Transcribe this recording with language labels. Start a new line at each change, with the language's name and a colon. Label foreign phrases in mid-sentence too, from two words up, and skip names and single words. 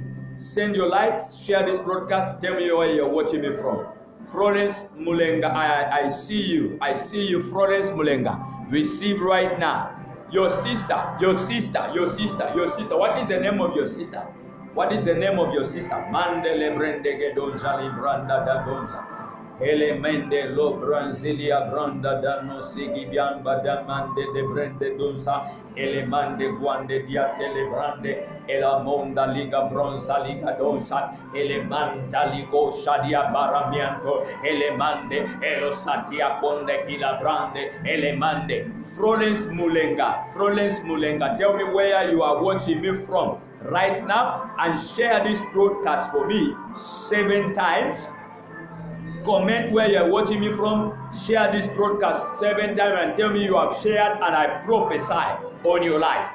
English: Send your likes, share this broadcast. Tell me where you are watching me from. Florence Mulenga, I see you. I see you, Florence Mulenga. Receive right now. Your sister, your sister, your sister, your sister. What is the name of your sister? What is the name of your sister? Mandele Brendege Donza Libranda da Donza. Elemende lo Branzilia Branda da no Sigibian Badamande de Brende Donza. Elemande Guande dia Telebrande. Elamonda Liga Bronza Liga Donza. Elemanda Ligo Shadia Baramianto. Elemande Elosatia Ponde Kila Brande. Elemande. Florence Mulenga. Florence Mulenga. Tell me where you are watching me from right now and share this broadcast for me 7 times. Comment where you are watching me from. Share this broadcast 7 times and tell me you have shared and I prophesy on your life.